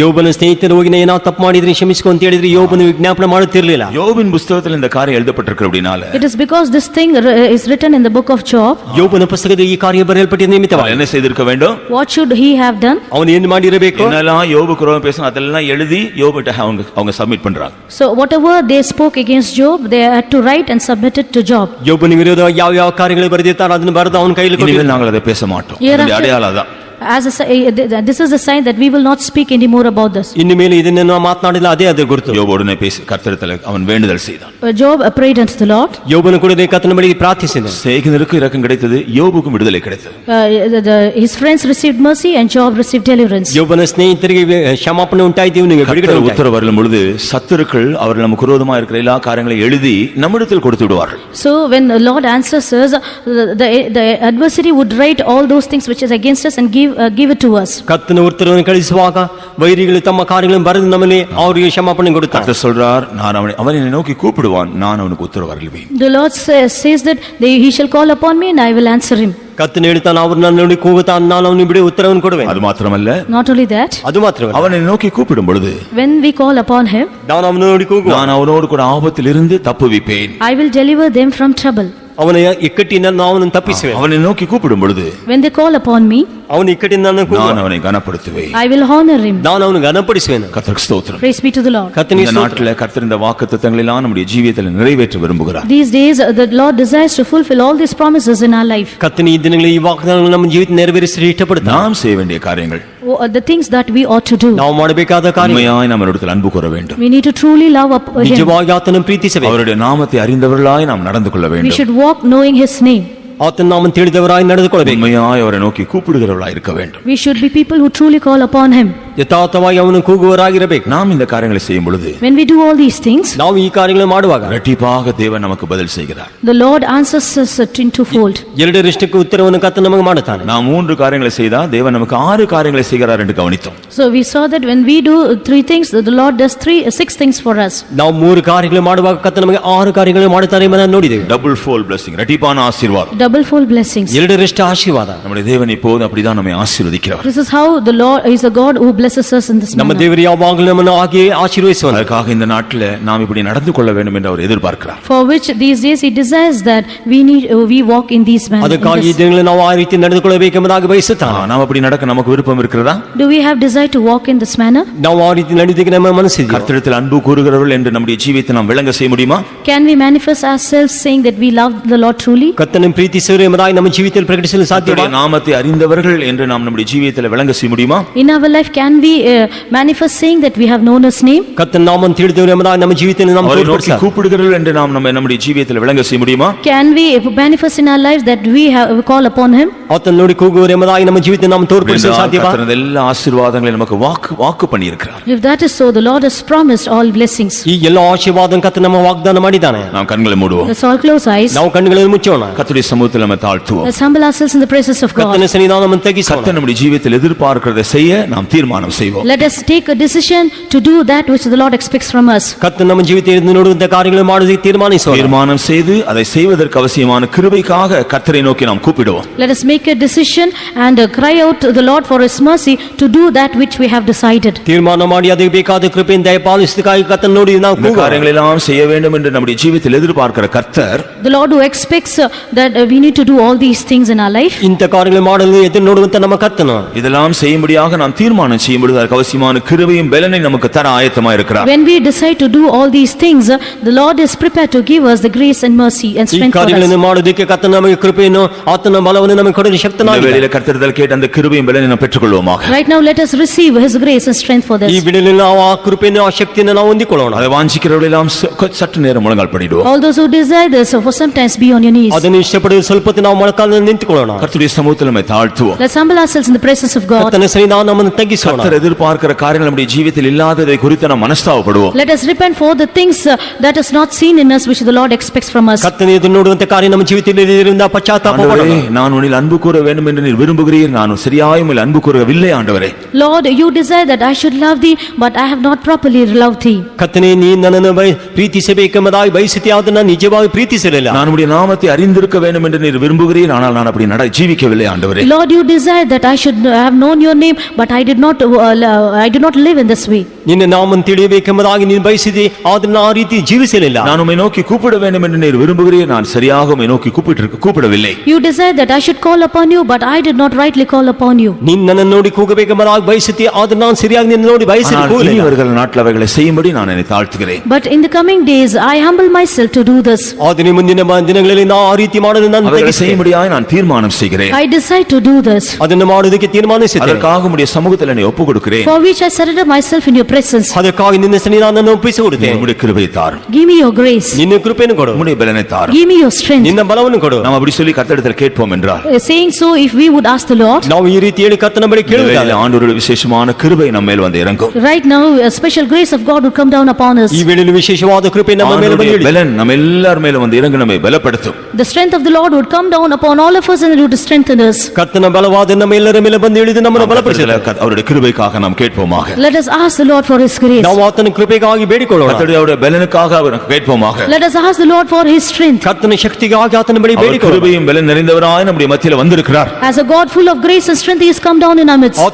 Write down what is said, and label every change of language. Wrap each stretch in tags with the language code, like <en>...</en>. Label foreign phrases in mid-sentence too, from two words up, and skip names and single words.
<kn>ಯೋಬನ ಸ್ನೇಹಿತರು ಹೋಗಿ ಏನೋ ತಪ್ಪು ಮಾಡಿದ್ರೆ ಕ್ಷಮಿಸಿಕೊ ಅಂತ ಹೇಳಿದ್ರೆ ಯೋಬನ ವಿಜ್ಞಾಪನೆ ಮಾಡುತ್ತಿರಲಿಲ್ಲ.</kn> <ta>யோபின் புத்தகத்தில் இந்த காரியம் எழுதப்பட்டிருக்கிறபடினால,</ta> <en>It is because this thing is written in the book of Job.</en> <kn>ಯೋಬನ ಪುಸ್ತಕದಲ್ಲಿ ಈ ಕಾರ್ಯ ಬರೆಯಲ್ಪಟ್ಟಿದೆ ನಿಮಿತ್ತವಾಗಿ</kn> <ta>என்ன செய்திருக்க வேண்டும்?</ta> <en>What should he have done?</en> <kn>ಅವನು ಏನು ಮಾಡಿರಬೇಕು?</kn> <ta>என்னெல்லாம் யோபுக்கு விரோதமா பேசணும் அதெல்லாம் எழுதி யோபுட்ட அவங்க சப்மிட் பண்றாங்க.</ta> <en>So whatever they spoke against Job, they had to write and submit it to Job.</en> <kn>ಯೋಬನ ವಿರುದ್ಧ ಯಾವ ಯಾವ ಕಾರ್ಯಗಳು ಬರೆದಿರ್ತಾರೋ ಅದನ್ನು ಬರೆದು ಅವನ ಕೈಯಲ್ಲಿ ಕೊಟ್ಟಿದ್ದಾರೆ.</kn> <ta>இனிமேல் நாங்கள் அதை பேச மாட்டோம்.</ta> <en>Hereafter-</en> <ta>இந்த அடையாளம் தான்.</ta> <en>This is a sign that we will not speak anymore about this.</en> <kn>ಇನ್ನು ಮೇಲೆ ಇದನ್ನು ನಾವು ಮಾತನಾಡಿಲ್ಲ, ಅದೇ ಅದರ ಗುರುತು.</kn> <ta>யோபு உடனே பேசி கர்த்தரிடத்தில் அவன் வேண்டுதல் செய்தான்.</ta> <en>Job prayed unto the Lord.</en> <kn>ಯೋಬನ ಕೂಡ ಕರ್ತನ ಬಳಿಗೆ ಪ್ರಾರ್ಥಿಸಿದ.</kn> <ta>சேகிதருக்கு இரக்கம் கிடைத்தது, யோபுக்கும் விடுதலை கிடைத்தது.</ta> <en>His friends received mercy and Job received deliverance.</en> <kn>ಯೋಬನ ಸ್ನೇಹಿತರಿಗೆ ಕ್ಷಮಾಪಣೆ ಉಂಟಾಯಿತು, ಇವನಿಗೆ ಬಿಡುಗಡೆ</kn> <ta>கர்த்தர்</ta> <kn>ಉಂಟಾಯಿತು.</kn> <ta>உத்தரவு வரும் பொழுது சத்துருக்கள் அவர்கள் நமக்கு விரோதமா இருக்கிற எல்லா காரியங்களையும் எழுதி நம்மிடத்தில் கொடுத்து விடுவார்கள்.</ta> <en>So when the Lord answers us, the adversary would write all those things which is against us and give it to us.</en> <kn>ಕರ್ತನ ಉತ್ತರವನ್ನು ಕಳಿಸುವಾಗ ವೈರಿಗಳು ತಮ್ಮ ಕಾರ್ಯಗಳನ್ನು ಬರೆದು ನಮ್ಮಲ್ಲಿ ಅವರಿಗೆ ಕ್ಷಮಾಪಣೆ ಕೊಡುತ್ತಾರೆ.</kn> <ta>கர்த்தர் சொல்றார், நான் அவன் என்னை நோக்கி கூப்பிடுவான், நான் அவனுக்கு உத்தரவு அருள்வேன்.</ta> <en>The Lord says that he shall call upon me and I will answer him.</en> <kn>ಕರ್ತನ ಹೇಳ್ತಾನೆ, ಅವರು ನನ್ನ ನೋಡಿ ಕೂಗುತ್ತಾನೆ, ನಾನು ಅವನಿಗೆ ಬಿಡಿ ಉತ್ತರವನ್ನು ಕೊಡುವೆನು.</kn> <ta>அது மாத்திரமல்ல,</ta> <en>Not only that,</en> <kn>ಅದು ಮಾತ್ರವಲ್ಲ,</kn> <ta>அவன் என்னை நோக்கி கூப்பிடும் பொழுது</ta> <en>when we call upon him,</en> <kn>ನಾನು ಅವನ ನೋಡಿ ಕೂಗುವ,</kn> <ta>நான் அவனோடு கூட ஆபத்தில் இருந்து தப்புவிப்பேன்.</ta> <en>I will deliver them from trouble.</en> <kn>ಅವನ ಇಕ್ಕಟ್ಟಿನಿಂದ ನಾವು ಅವನನ್ನು ತಪ್ಪಿಸುವೆ.</kn> <ta>அவனை நோக்கி கூப்பிடும் பொழுது</ta> <en>When they call upon me,</en> <kn>ಅವನ ಇಕ್ಕಟ್ಟಿನಿಂದ</kn> <ta>நான் அவனை கனப்படுத்துவேன்.</ta> <en>I will honor him.</en> <kn>ನಾನು ಅವನು ಘನಪಡಿಸುವೆನು.</kn> <ta>கர்த்தருக்கு ஸ்தோத்திரம்.</ta> <en>Praise be to the Lord.</en> <kn>ಕರ್ತನಿಗೆ</kn> <ta>இந்த</ta> <kn>ಸ್ತೋತ್ರ.</kn> <ta>நாட்டிலே கர்த்தர் இந்த வாக்குத்தத்தங்களை எல்லாம் நம்முடைய ஜீவியத்தில் நிறைவேற்ற விரும்புகிறார்.</ta> <en>These days, the Lord desires to fulfill all these promises in our life.</en> <kn>ಕರ್ತನ ಈ ದಿನಗಳಲ್ಲಿ ಈ ವಾಗ್ದಾನಗಳನ್ನು ನಮ್ಮ ಜೀವಿತ ನೆರವೇರಿಸಲು ಇಷ್ಟಪಡುತ್ತಾನೆ.</kn> <ta>நாம் செய்ய வேண்டிய காரியங்கள்,</ta> <en>The things that we ought to do.</en> <kn>ನಾವು ಮಾಡಬೇಕಾದ ಕಾರ್ಯ,</kn> <ta>உண்மையாய் நம்ம இடத்தில் அன்பு கூற வேண்டும்.</ta> <en>We need to truly love him.</en> <kn>ನಿಜವಾಗಿ ಆತನನ್ನು ಪ್ರೀತಿಸಬೇಕು.</kn> <ta>அவருடைய நாமத்தை அறிந்தவர்களாய் நாம் நடந்து கொள்ள</ta> <en>We</en> <ta>வேண்டும்.</ta> <en>should walk knowing his name.</en> <kn>ಆತನ ನಾಮವನ್ನು ತಿಳಿದವರಾಗಿ ನಡೆದುಕೊಳ್ಳಬೇಕು.</kn> <ta>உண்மையாய் அவரை நோக்கி கூப்பிடுகிறவர்களாய் இருக்க வேண்டும்.</ta> <en>We should be people who truly call upon him.</en> <kn>ಯಥಾರ್ಥವಾಗಿ ಅವನು ಕೂಗುವವರಾಗಿರಬೇಕು.</kn> <ta>நாம் இந்த காரியங்களை செய்யும் பொழுது</ta> <en>When we do all these things,</en> <kn>ನಾವು ಈ ಕಾರ್ಯಗಳನ್ನು ಮಾಡುವಾಗ</kn> <ta>இரட்டிப்பாக தேவன் நமக்கு பதில் செய்கிறார்.</ta> <en>the Lord answers us twofold.</en> <kn>ಎರಡರಷ್ಟಕ್ಕೆ ಉತ್ತರವನ್ನು ಕರ್ತನು ನಮಗೆ ಮಾಡುತ್ತಾನೆ.</kn> <ta>நாம் 3 காரியங்களை செய்தா தேவன் நமக்கு 6 காரியங்களை செய்கிறார் என்று கவனித்தோம்.</ta> <en>So we saw that when we do 3 things, the Lord does 6 things for us.</en> <kn>ನಾವು 3 ಕಾರ್ಯಗಳು ಮಾಡುವಾಗ ಕರ್ತನು ನಮಗೆ 6 ಕಾರ್ಯಗಳನ್ನು ಮಾಡುತ್ತಾರೆ ಎಂಬುದನ್ನು ನೋಡಿದೆವು.</kn> <en>double fold blessing,</en> <ta>இரட்டிப்பான ஆசீர்வாதம்.</ta> <en>Double fold blessings.</en> <kn>ಎರಡರಷ್ಟು ಆಶೀರ್ವಾದ.</kn> <ta>நம்முடைய தேவன் இப்போது அப்படிதான் நம்மை ஆசீர்வதிக்கிறார்.</ta> <en>This is how the Lord is a God who blesses us in this</en> <kn>ನಮ್ಮ</kn> <en>manner.</en> <kn>ದೇವರು ಯಾವಾಗಲೂ ನಮ್ಮನ್ನು ಹಾಗೆ ಆಶೀರ್ವದಿಸುವನು.</kn> <ta>அதற்காக இந்த நாட்டில் நாம் இப்படி நடந்து கொள்ள வேண்டும் என்று அவர் எதிர்பார்க்கிறார்.</ta> <en>For which these days he desires that we walk in these manners.</en> <kn>ಅದಕ್ಕಾಗಿ ಈ ದಿನಗಳಲ್ಲಿ ನಾವು ಆ ರೀತಿ ನಡೆದುಕೊಳ್ಳಬೇಕೆಂಬುದಾಗಿ ಬಯಸುತ್ತಾನೆ.</kn> <ta>நாம் அப்படி நடக்க நமக்கு விருப்பம் இருக்கிறதா?</ta> <en>Do we have desire to walk in this manner?</en> <kn>ನಾವು ಆ ರೀತಿ ನಡೆದಿಗೆ ನಮ್ಮ ಮನಸ್ಸಿದೆ.</kn> <ta>கர்த்தரிடத்தில் அன்பு கூறுகிறவர்கள் என்று நம்முடைய ஜீவியத்தை நாம் விளங்க செய்ய முடியுமா?</ta> <en>Can we manifest ourselves saying that we love the Lord truly?</en> <kn>ಕರ್ತನನ್ನು ಪ್ರೀತಿಸುವರು ಎಂಬುದಾಗಿ ನಮ್ಮ ಜೀವಿತದಲ್ಲಿ ಪ್ರಕಟಿಸಲು ಸಾಧ್ಯವಾ?</kn> <ta>கர்த்தருடைய நாமத்தை அறிந்தவர்கள் என்று நாம் நம்முடைய ஜீவியத்தில் விளங்க செய்ய முடியுமா?</ta> <en>In our life, can we manifest saying that we have known his name?</en> <kn>ಕರ್ತನ ನಾಮವನ್ನು ತಿಳಿದವರು ಎಂಬುದಾಗಿ ನಮ್ಮ ಜೀವಿತದಲ್ಲಿ ನಾವು</kn> <ta>அவரை நோக்கி</ta> <kn>ತೋರಿಸಬೇಕು.</kn> <ta>கூப்பிடுகிறவர்கள் என்று நாம் நம்முடைய ஜீவியத்தில் விளங்க செய்ய முடியுமா?</ta> <en>Can we manifest in our lives that we call upon him?</en> <kn>ಆತನ ನೋಡಿ ಕೂಗುವರು ಎಂಬುದಾಗಿ ನಮ್ಮ ಜೀವಿತದಲ್ಲಿ ನಾವು ತೋರ್ಪಡಿಸಲು ಸಾಧ್ಯವಾ?</kn> <ta>கர்த்தர் எல்லா ஆசீர்வாதங்களையும் நமக்கு வாக்கு பண்ணி இருக்கிறார்.</ta> <en>If that is so, the Lord has promised all blessings.</en> <kn>ಈ ಎಲ್ಲ ಆಶೀರ್ವಾದವನ್ನು ಕರ್ತನು ನಮ್ಮ ವಾಗ್ದಾನ ಮಾಡಿದ್ದಾನೆ.</kn> <ta>நாம் கண்களை மூடுவோம்.</ta> <en>Let's all close eyes.</en> <kn>ನಾವು ಕಣ್ಣುಗಳನ್ನು ಮುಚ್ಚೋಣ.</kn> <ta>கர்த்தருடைய சமூகத்தில் நம்ம தாழ்த்துவோம்.</ta> <en>Let's humble ourselves in the presence of God.</en> <kn>ಕರ್ತನ ಸನ್ನಿಧಾನವನ್ನು ತಗ್ಗಿಸೋಣ.</kn> <ta>கர்த்தர் நம்முடைய ஜீவியத்தில் எதிர்பார்க்கிறதை செய்ய நாம் தீர்மானம் செய்வோம்.</ta> <en>Let us take a decision to do that which the Lord expects from us.</en> <kn>ಕರ್ತನ ನಮ್ಮ ಜೀವಿತದಲ್ಲಿ ನೋಡುವಂತ ಕಾರ್ಯಗಳನ್ನು ಮಾಡುವುದಕ್ಕೆ ತೀರ್ಮಾನಿಸೋಣ.</kn> <ta>தீர்மானம் செய்து அதை செய்வதற்கு அவசியமான கிருபைக்காக கர்த்தரை நோக்கி நாம் கூப்பிடுவோம்.</ta> <en>Let us make a decision and cry out to the Lord for his mercy to do that which we have decided.</en> <kn>ತೀರ್ಮಾನ ಮಾಡಿ ಅದಕ್ಕೆ ಬೇಕಾದ ಕೃಪೆಯನ್ನು ದಯಪಾಲಿಸುವುದಕ್ಕಾಗಿ ಕರ್ತನ ನೋಡಿ ನಾವು</kn> <ta>இந்த காரியங்களை எல்லாம் செய்ய வேண்டும் என்று நம்முடைய ஜீவியத்தில் எதிர்பார்க்கிற கர்த்தர்,</ta> <en>The Lord who expects that we need to do all these things in our life.</en> <kn>ಇಂಥ ಕಾರ್ಯಗಳನ್ನು ಮಾಡಲು ಎದುರು ನೋಡುವಂತ ನಮ್ಮ ಕರ್ತನು</kn> <ta>இதெல்லாம் செய்யும்படியாக நாம் தீர்மானம் செய்யும்பொழுது அதற்கு அவசியமான கிருபையும் பலனை நமக்கு தர ஆயத்தமா இருக்கிறார்.</ta> <en>When we decide to do all these things, the Lord is prepared to give us the grace and mercy and</en> <kn>ಈ</kn> <en>strength for us.</en> <kn>ಕಾರ್ಯಗಳನ್ನು ಮಾಡುವುದಕ್ಕೆ ಕರ್ತನ ನಮಗೆ ಕೃಪೆಯನ್ನು ಆತನ ಬಲವನ್ನು ನಮಗೆ ಕೊಡಲು</kn> <ta>இந்த</ta> <kn>ಶಕ್ತನಾಗಿದ್ದಾನೆ.</kn> <ta>வேளையில கர்த்தரிடத்தில் கேட்ட அந்த கிருபையும் பலனை நாம் பெற்றுக்கொள்வோமாக.</ta> <en>Right now, let us receive his grace and strength for</en> <kn>ಈ</kn> <en>this.</en> <kn>ಬಿಡಲಿ ನಾವು ಆ ಕೃಪೆಯನ್ನು ಆ ಶಕ್ತಿಯನ್ನು ನಾವು ಹೊಂದಿಕೊಳ್ಳೋಣ.</kn> <ta>அதை வாஞ்சிக்கிறவர்கள் எல்லாம் சற்று நேரம் முழங்கால் படிடுவோம்.</ta> <en>All those who desire this, for sometimes be on your knees.</en> <kn>ಅದನ್ನು ಇಷ್ಟಪಡುವ ಸ್ವಲ್ಪ ಹೊತ್ತು ನಾವು ಮೊಳಕಾಲನ್ನು ನಿಂತುಕೊಳ್ಳೋಣ.</kn> <ta>கர்த்தருடைய சமூகத்தில் நம்ம தாழ்த்துவோம்.</ta> <en>Let's humble ourselves in the presence of God.</en> <kn>ಕರ್ತನ ಸನ್ನಿಧಾನ ನಮ್ಮನ್ನು ತಗ್ಗಿಸೋಣ.</kn> <ta>கர்த்தர் எதிர்பார்க்கிற காரியங்கள் நம்முடைய ஜீவியத்தில் இல்லாததை குறித்து நாம் மனஸ்தாபப்படுவோம்.</ta> <en>Let us repent for the things that is not seen in us, which the Lord expects from us.</en> <kn>ಕರ್ತನ ಎದುರು ನೋಡುವಂತ ಕಾರ್ಯ ನಮ್ಮ ಜೀವಿತದಲ್ಲಿ ಇರುವುದರಿಂದ ಪಶ್ಚಾತ್ತಾಪ</kn> <ta>ஆண்டவரே,</ta> <kn>ಪಡೋಣ.</kn> <ta>நான் உன்னில் அன்பு கூற வேண்டும் என்று நீர் விரும்புகிறீர், நான் சரியாய் உம்மில் அன்பு கூறவில்லை ஆண்டவரே.</ta> <en>Lord, you desire that I should love thee, but I have not properly loved thee.</en> <kn>ಕರ್ತನೇ, ನೀ ನನ್ನನ್ನು ಪ್ರೀತಿಸಬೇಕೆಂಬುದಾಗಿ ಬಯಸುತ್ತೀಯ, ಆದರೆ ನಾನು ನಿಜವಾಗಿ ಪ್ರೀತಿಸಲಿಲ್ಲ.</kn> <ta>நான் உம்முடைய நாமத்தை அறிந்திருக்க வேண்டும் என்று நீர் விரும்புகிறீர், ஆனால் நான் அப்படி ஜீவிக்கவில்லை ஆண்டவரே.</ta> <en>Lord, you desire that I should have known your name, but I did not live in this way.</en> <kn>ನಿನ್ನ ನಾಮವನ್ನು ತಿಳಿಯಬೇಕೆಂಬುದಾಗಿ ನೀನು ಬಯಸಿದೆ, ಆದರೆ ನಾನು ಆ ರೀತಿ ಜೀವಿಸಲಿಲ್ಲ.</kn> <ta>நான் உம்மை நோக்கி கூப்பிட வேண்டும் என்று நீர் விரும்புகிறீர், நான் சரியாக உம்மை நோக்கி கூப்பிடவில்லை.</ta> <en>You desire that I should call upon you, but I did not rightly call upon you.</en> <kn>ನೀನು ನನ್ನನ್ನು ನೋಡಿ ಕೂಗಬೇಕೆಂಬುದಾಗಿ ಬಯಸುತ್ತೀಯ, ಆದರೆ ನಾನು ಸರಿಯಾಗಿ ನಿನ್ನ ನೋಡಿ</kn> <ta>ஆனால் இனி</ta> <kn>ಬಯಸಿಲ್ಲ.</kn> <ta>வருகிற நாட்கள் அவைகளை செய்யும்படி நான் என்னை தாழ்த்துகிறேன்.</ta> <en>But in the coming days, I humble myself to do this.</en> <kn>ಆದರೆ ಮುಂದಿನ ದಿನಗಳಲ್ಲಿ ನಾವು ಆ ರೀತಿ ಮಾಡಲು ನಾನು</kn> <ta>அவைகளை</ta> <kn>ತಗ್ಗಿಸ್ತೇನೆ.</kn> <ta>செய்யும்படியாய் நான் தீர்மானம் செய்கிறேன்.</ta> <en>I decide to do this,</en> <kn>ಅದನ್ನು ಮಾಡುವುದಕ್ಕೆ ತೀರ್ಮಾನಿಸಿದ್ದೇನೆ.</kn> <ta>அதற்காக உம்முடைய சமூகத்தில் என்னை ஒப்புக் கொடுக்கிறேன்.</ta> <en>for which I surrender myself in your presence.</en> <kn>ಅದಕ್ಕಾಗಿ ನಿನ್ನ ಸನ್ನಿಧಾನವನ್ನು ಒಪ್ಪಿಸಿಕೊಡುತ್ತೇನೆ.</kn> <ta>உம்முடைய கிருபையை தாரும்,</ta> <en>Give me your grace.</en> <kn>ನಿನ್ನ ಕೃಪೆಯನ್ನು ಕೊಡು,</kn> <ta>உம்முடைய பலனை தாரும்.</ta> <en>Give me your strength.</en> <kn>ನಿನ್ನ ಬಲವನ್ನು ಕೊಡು.</kn> <ta>நாம் அப்படி சொல்லி கர்த்தரிடத்தில் கேட்போம் என்றால்,</ta> <en>Saying so, if we would ask the Lord,</en> <kn>ನಾವು ಈ ರೀತಿ ಹೇಳಿ ಕರ್ತನ ಬಳಿ</kn> <ta>இந்த</ta> <kn>ಕೇಳುವುದಾದರೆ,</kn> <ta>வேளையிலே ஆண்டவருடைய விசேஷமான கிருபை நம்ம மேல் வந்து இறங்கும்.</ta> <en>right now, a special grace of God would come down upon us.</en> <kn>ಈ ವೇಳೆಯಲ್ಲಿ ವಿಶೇಷವಾದ ಕೃಪೆ ನಮ್ಮ ಮೇಲೆ</kn> <ta>ஆண்டவருடைய</ta> <kn>ಬಂದಿದೆ.</kn> <ta>பலன் நம்ம எல்லார் மேலும் வந்து இறங்கி நம்மை பலப்படுத்தும்.</ta> <en>The strength of the Lord would come down upon all of us and it would strengthen us.</en> <kn>ಕರ್ತನ ಬಲವಾದ ನಮ್ಮ ಎಲ್ಲರ ಮೇಲೆ ಬಂದು ಇಳಿದು ನಮ್ಮನ್ನು ಬಲಪಡಿಸುತ್ತದೆ.</kn> <ta>அவருடைய கிருபை கிருபைக்காக நாம் கேட்போமாக.</ta> <en>Let us ask the Lord for His grace.</en> <kn>ನಾವು ಆತನ ಕೃಪೆಗಾಗಿ ಬೇಡಿಕೊಳ್ಳೋಣ.</kn> <ta>கர்த்தருடைய பலனுக்காக அவரை கேட்போமாக.</ta> <en>Let us ask the Lord for His strength.</en> <kn>ಕರ್ತನ ಶಕ್ತಿಗಾಗಿ ಆತನ ಬಳಿ</kn> <ta>அவர்</ta> <kn>ಬೇಡಿಕೊಳ್ಳೋಣ.</kn> <ta>கிருபையும் பலன் நிறைந்தவராய் நம்முடைய மத்தியில வந்திருக்கிறார்.</ta> <en>As a God full of grace and strength, He has come down in our midst.</en>